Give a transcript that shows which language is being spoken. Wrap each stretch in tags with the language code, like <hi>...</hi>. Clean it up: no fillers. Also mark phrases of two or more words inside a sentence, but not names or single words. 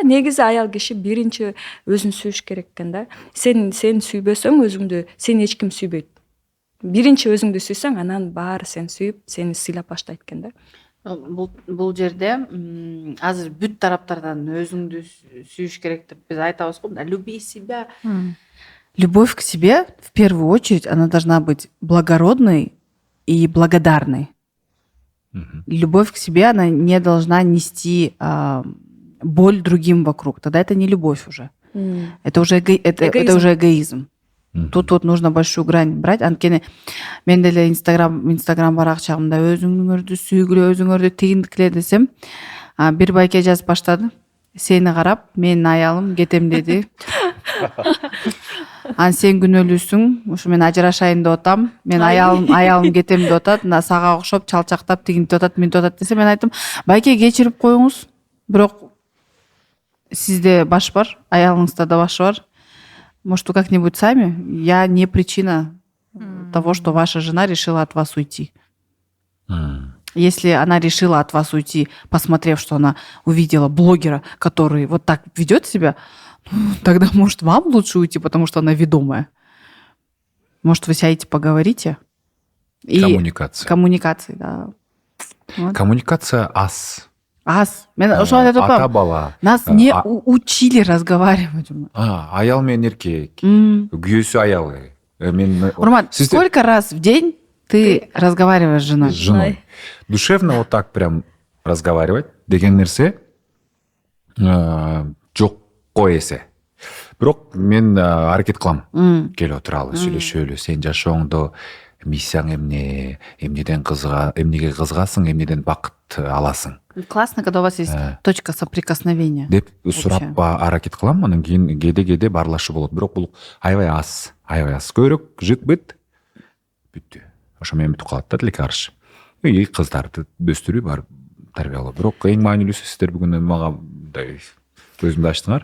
<ky>Негизи аял киши биринчи өзүн сүйүш керек экен да. Сен сүйбөсөң өзүңдү, сени эч ким сүйбөйт. Биринчи өзүңдү сүйсөң, анан баары сени сүйүп, сени сыйлап баштайт экен да. Бул жерде азыр бүт тараптардан өзүңдү сүйүш керек деп биз айтабыз го,</ky> <ru>люби себя. Любовь к себе, в первую очередь, она должна быть благородной и благодарной. Любовь к себе, она не должна нести боль другим вокруг. Тогда это не любовь уже. Это уже эгоизм. Тут вот нужно большую грань брать.</ru> <ky>Анткени мен деле Инстаграм баракчагымда өзүңөрдү сүйгүлө, өзүңөрдү тигиндикиле десем, бир байке жазып баштады. Сени карап, менин аялым кетем деди. Анан сен күнөөлүүсүң, ушу мен ажырашайын деп атам. Мен аялым кетем деп атат. Мына сага окшоп чалчактап тигинтип атат, мынтип атат десе, мен айттым, байке кечирип коюңуз. Бирок сизде баш бар, аялыңызда да баш бар.</ky> <ru>Может, вы как-нибудь сами? Я не причина того, что ваша жена решила от вас уйти. Если она решила от вас уйти, посмотрев, что она увидела блогера, который вот так ведет себя, тогда, может, вам лучше уйти, потому что она ведомая. Может, вы сядете, поговорите? Коммуникация, да. Вот.</ru> <ky>Коммуникация аз. Мен ошол айтып атам. Ата бала.</ky> <ru>Нас не учили разговаривать.</ru> <ky>Аял менен эркек, күйөөсү аялы. Урмат,</ky> <ru>сколько раз в день ты разговариваешь с женой? С женой. Душевно вот так прям разговаривать</ru> <ky>деген нерсе жокко эсе. Бирок мен аракет кылам. Келип отуралы, сүйлөшөлү, сен жашооңдо миссияң эмнеге кызыгасың, эмнеден бакыт аласың.</ky> <ru>Классно, когда у вас есть точка соприкосновения.</ru> <ky>Деп сурап аракет кылам, анан кийин кээде баарлашуу болот. Бирок бул аябай аз. Көбүрөөк жыт быт бүттү. Ошо менен бүтүп калат да тилекарыш. И кыздарды өстүрүү бар, тарбия болот. Бирок эң маанилүүсү сиздер бүгүн мага мындай көзүмдү ачтыңар.</ky>